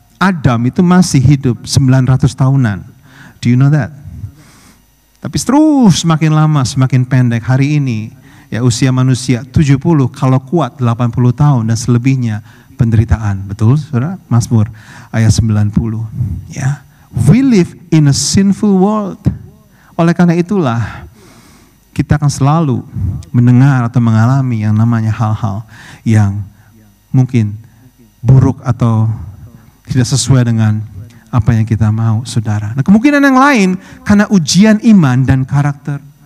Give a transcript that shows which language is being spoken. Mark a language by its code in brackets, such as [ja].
[id] Adam itu masih hidup 900 tahunan. [en] Do you know that? [id] Tapi terus semakin lama semakin pendek. Hari ini ya usia manusia 70, kalau kuat 80 tahun dan selebihnya penderitaan. Betul, saudara? Mazmur ayat 90. Ya. [en] We live in a sinful world. [id] Oleh karena itulah kita akan selalu mendengar atau mengalami yang namanya hal-hal yang mungkin buruk atau tidak sesuai dengan apa yang kita mau, saudara. Nah, kemungkinan yang lain karena ujian iman dan karakter.